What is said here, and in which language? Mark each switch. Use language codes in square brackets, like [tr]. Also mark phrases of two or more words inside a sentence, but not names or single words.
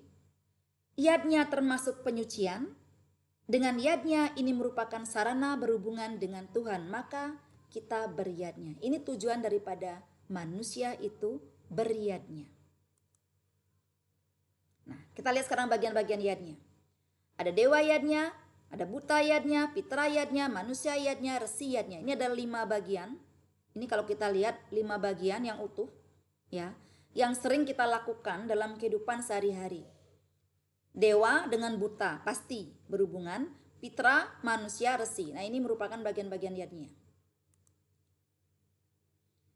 [id] Yadnya termasuk penyucian. Dengan yadnya ini merupakan sarana berhubungan dengan Tuhan, maka kita beryadnya. Ini tujuan daripada manusia itu beryadnya. Nah, kita lihat sekarang bagian-bagian yadnya. Ada dewa yadnya, ada buta yadnya, pitra yadnya, manusia yadnya, resi yadnya. Ini ada 5 bagian. Ini kalau kita lihat 5 bagian yang utuh, ya, yang sering kita lakukan dalam kehidupan sehari-hari. Dewa dengan buta pasti berhubungan, pitra, manusia, resi. Nah, ini merupakan bagian-bagian yadnya.